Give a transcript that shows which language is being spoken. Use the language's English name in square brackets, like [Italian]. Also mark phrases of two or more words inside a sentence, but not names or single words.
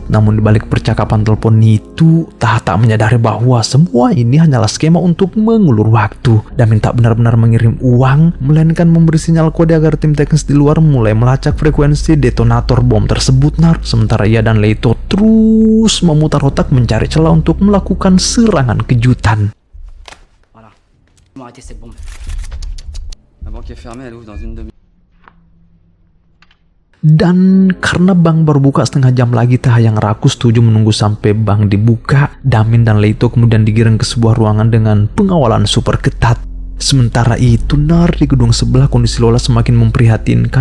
[Indonesian] Namun di balik percakapan telepon itu, Taha tak menyadari bahwa semua ini hanyalah skema untuk mengulur waktu. Damien tak benar-benar mengirim uang, melainkan memberi sinyal kode agar tim teknis di luar mulai melacak frekuensi detonator bom tersebut. Sementara ia dan Leito terus memutar otak mencari celah untuk melakukan serangan kejutan. [French] Voilà. Arrêtez cette bombe. [Indonesian] Dan karena bank baru buka setengah jam lagi, Taha yang rakus setuju menunggu sampai bank dibuka. Damin dan Leito kemudian digiring ke sebuah ruangan dengan pengawalan super ketat. Sementara itu, di gedung sebelah kondisi Lola semakin memprihatinkan.